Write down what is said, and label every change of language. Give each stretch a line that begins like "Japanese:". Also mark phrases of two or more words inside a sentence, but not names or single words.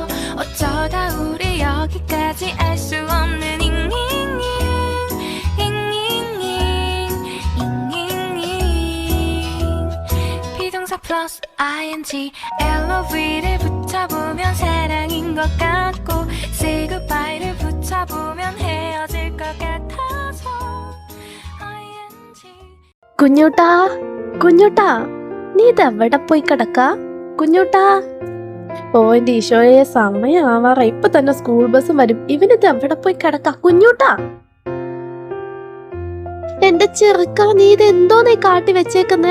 Korean: 어쩌다 우리 여기까지 알 수 없는 비동사 플러스 ing LOV를 붙여보면 사랑인 것 같고
English: say goodbye
Korean: 를 붙여보면 헤어질 것 같아서 ing.
Malayalam: കുഞ്ഞൂട്ടാ കുഞ്ഞൂട്ടാ, നീ ഇതെവിടെ പോയി കിടക്ക? കുഞ്ഞൂട്ടാ, ഓ എന്റെ ഈശോയെ, സമയമാവാറ. ഇപ്പൊ തന്നെ സ്കൂൾ ബസ് വരും. ഇവനിത് എവിടെ പോയി കിടക്ക? കുഞ്ഞൂട്ടാ, എന്റെ ചെറുക്ക, നീ ഇത് എന്തോന്നീ കാട്ടി വെച്ചേക്കുന്നേ?